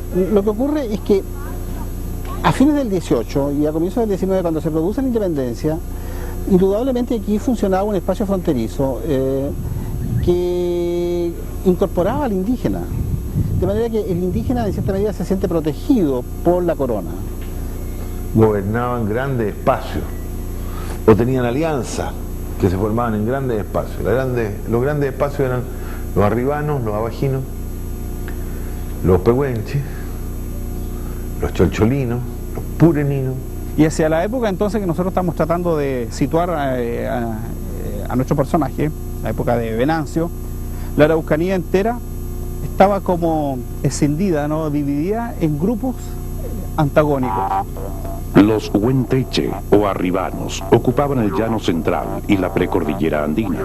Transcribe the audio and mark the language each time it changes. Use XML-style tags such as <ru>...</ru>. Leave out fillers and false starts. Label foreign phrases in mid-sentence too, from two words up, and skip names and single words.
<es>Lo que ocurre es que a fines del 18 y a comienzos del 19, cuando se produce la independencia, indudablemente aquí funcionaba un espacio fronterizo que incorporaba al indígena, de manera que el indígena en cierta medida se siente protegido por la corona. Gobernaban grandes espacios o tenían alianzas que se formaban en grandes espacios. Los grandes espacios eran los arribanos, los abajinos, los pehuenches, los cholcholinos, los pureninos. Y hacia la época entonces que nosotros estamos tratando de situar a nuestro personaje, la época de Venancio, la Araucanía entera estaba como escindida, ¿no?, dividida en grupos antagónicos. Los huenteche o arribanos ocupaban el llano central y la precordillera andina.</es>